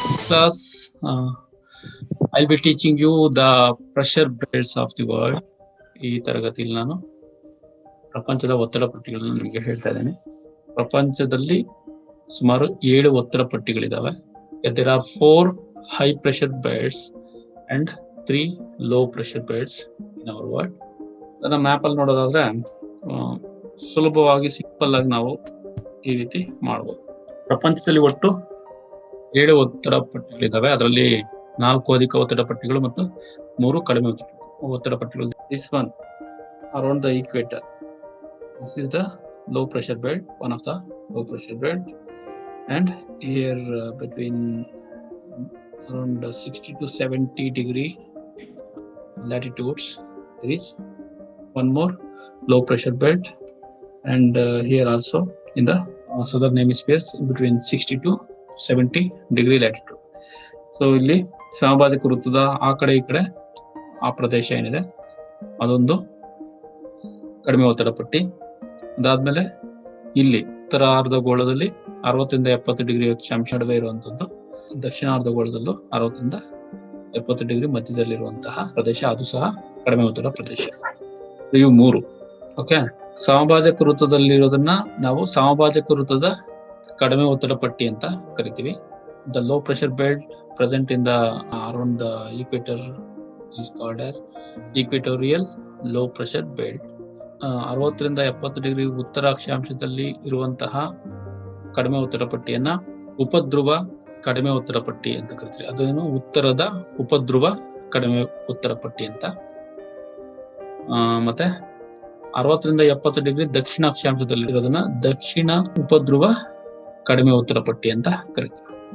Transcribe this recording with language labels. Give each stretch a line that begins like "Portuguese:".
English: class, I'll be teaching you the pressure belts of the world.
Kannada: ಈ ತರಗತಿಯಲ್ಲಿ ನಾನು ಪ್ರಪಂಚದ ಒತ್ತಡ ಪಟ್ಟಿಗಳನ್ನು ನಿಮಗೆ ಹೇಳ್ತಾ ಇದ್ದೇನೆ. ಪ್ರಪಂಚದಲ್ಲಿ ಸುಮಾರು 7 ಒತ್ತಡ ಪಟ್ಟಿಗಳಿದಾವೆ.
English: There are 4 high pressure belts and 3 low pressure belts in our world.
Kannada: ಅದನ್ನ ಮ್ಯಾಪ್ ಅಲ್ಲಿ ನೋಡೋದಾದ್ರೆ ಸುಲಭವಾಗಿ ಸಿಂಪಲ್ ಆಗಿ ನಾವು ಈ ರೀತಿ ಮಾಡಬಹುದು. ಪ್ರಪಂಚದಲ್ಲಿ ಒಟ್ಟು 7 ಒತ್ತಡ ಪಟ್ಟಿಗಳಿದಾವೆ. ಅದರಲ್ಲಿ 4 ಅಧಿಕ ಒತ್ತಡ ಪಟ್ಟಿಗಳು ಮತ್ತು 3 ಕಡಿಮೆ ಒತ್ತಡ ಪಟ್ಟಿಗಳು.
English: This one around the equator. This is the low pressure belt, one of the low pressure belt, and here between around 60 to 70 degree latitudes there is one more low pressure belt, and here also in the southern hemisphere between 60 to 70 degree latitude.
Kannada: So ಇಲ್ಲಿ ಸಮಭಾಜಕ ವೃತ್ತದ ಆ ಕಡೆ ಈ ಕಡೆ ಆ ಪ್ರದೇಶ ಏನಿದೆ ಅದೊಂದು ಕಡಿಮೆ ಒತ್ತಡ ಪಟ್ಟಿ. ಅದಾದ್ಮೇಲೆ ಇಲ್ಲಿ ಉತ್ತರ ಅರ್ಧಗೋಳದಲ್ಲಿ 60 ರಿಂದ 70 ಡಿಗ್ರಿ ಅಕ್ಷಾಂಶ ನಡುವೆ ಇರುವಂತದ್ದು, ದಕ್ಷಿಣ ಅರ್ಧಗೋಳದಲ್ಲೂ 60 ರಿಂದ 70 ಡಿಗ್ರಿ ಮಧ್ಯದಲ್ಲಿರುವಂತಹ ಪ್ರದೇಶ, ಅದು ಸಹ ಕಡಿಮೆ ಒತ್ತಡ ಪ್ರದೇಶ. ಇವು 3. ಓಕೆ, ಸಮಭಾಜಕ ವೃತ್ತದಲ್ಲಿರೋದನ್ನ ನಾವು ಸಮಭಾಜಕ ವೃತ್ತದ ಕಡಿಮೆ ಒತ್ತಡ ಪಟ್ಟಿ ಅಂತ ಕರಿತೀವಿ.
English: The low pressure belt present in the around the equator is called as equatorial low pressure belt.
Kannada: 60 ರಿಂದ 70 ಡಿಗ್ರಿ ಉತ್ತರ ಅಕ್ಷಾಂಶದಲ್ಲಿ ಇರುವಂತಹ ಕಡಿಮೆ ಒತ್ತಡ ಪಟ್ಟಿಯನ್ನ ಉಪಧ್ರುವ ಕಡಿಮೆ ಒತ್ತಡ ಪಟ್ಟಿ ಅಂತ ಕರಿತೀವಿ. ಅದೇನು ಉತ್ತರದ ಉಪಧ್ರುವ ಕಡಿಮೆ ಒತ್ತಡ ಪಟ್ಟಿ ಅಂತ. ಮತ್ತೆ 60 ರಿಂದ 70 ಡಿಗ್ರಿ ದಕ್ಷಿಣ ಅಕ್ಷಾಂಶದಲ್ಲಿ ಇರೋದನ್ನ ದಕ್ಷಿಣ ಉಪಧ್ರುವ ಕಡಿಮೆ ಒತ್ತಡ ಪಟ್ಟಿ ಅಂತ ಕರಿತೀವಿ.